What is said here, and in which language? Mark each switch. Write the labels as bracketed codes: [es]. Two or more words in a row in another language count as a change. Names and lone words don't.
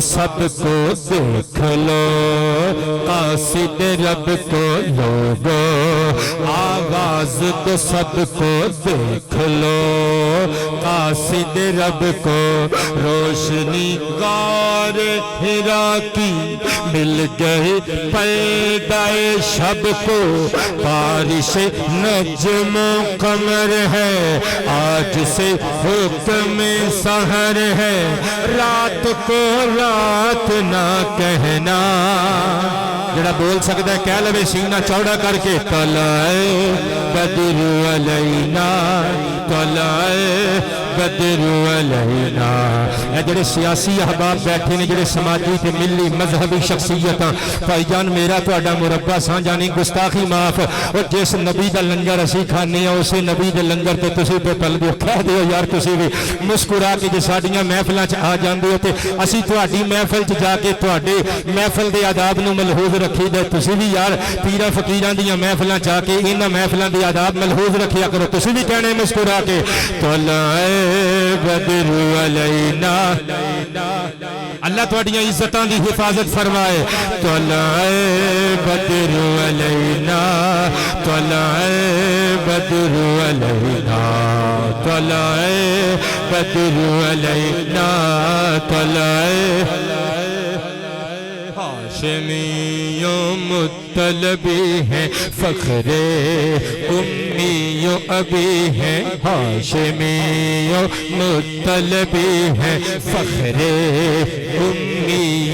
[ur] سب کو دیکھ لو قاصد رب کو لوگو آواز تو سب کو دیکھ لو قاصد رب کو روشنی غار ہرا کی مل گئے پردہ شب کو بارش نجم و قمر ہے آج سے حکم سحر ہے رات کو رات نہ کہنا [pa] جڑا بول سکتا ہے کہہ لوے سینہ چوڑا کر کے [ar] طلع بدر علینا طلع بدر علینا [pa] اے جڑے سیاسی احباب بیٹھے نے جڑے سماجی تے ملی مذہبی شخصیتاں بھائی جان میرا تہاڈا مربع سانجا نہیں گستاخی معاف اور جس نبی دا لنگر اسی کھانے ہیں اسے نبی دے لنگر تے تسی پہ پل دیو کہہ دیو یار تسی بھی مسکرا کے جے ساڈیاں محفلاں چ آ جاندے ہو تے اسی تہاڈی محفل چ جا کے تہاڈے محفل دے آداب نو ملحوظ رکھی دے تسی بھی یار پیراں فقیراں دیاں محفلاں چ آ کے انہاں محفلاں دے آداب ملحوظ رکھیا کرو تسی بھی کہنے مسکرا کے [ar] طلع بدر علینا [pa] اللہ تواڈیاں عزتاں دی حفاظت فرمائے [ar] طلع بدر علینا طلع بدر علینا طلع بدر علینا طلع [ur] ہاشمی و مطلبی ہیں فخر امی و ابی ہیں ہاشمی و مطلبی ہیں فخر امی